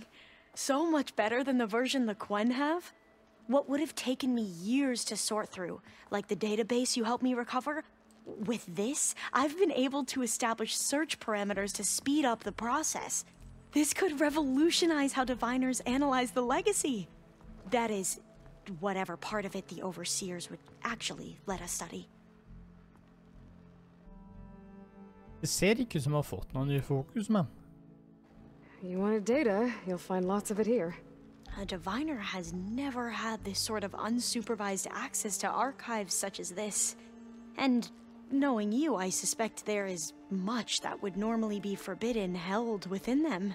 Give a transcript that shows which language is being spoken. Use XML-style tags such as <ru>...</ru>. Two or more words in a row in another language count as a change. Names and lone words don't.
<en>So much better than the version the Quen have. What would have taken me years to sort through, like the database you helped me recover, with this, I've been able to establish search parameters to speed up the process. This could revolutionize how diviners analyze the legacy. That is, whatever part of it the overseers would actually let us study.</en> <no>Det ser ikke ut som jeg har fått noen ny fokus, men.</no> <en>You wanted data, you'll find lots of it here. A diviner has never had this sort of unsupervised access to archives such as this. And knowing you, I suspect there is much that would normally be forbidden held within them.</en>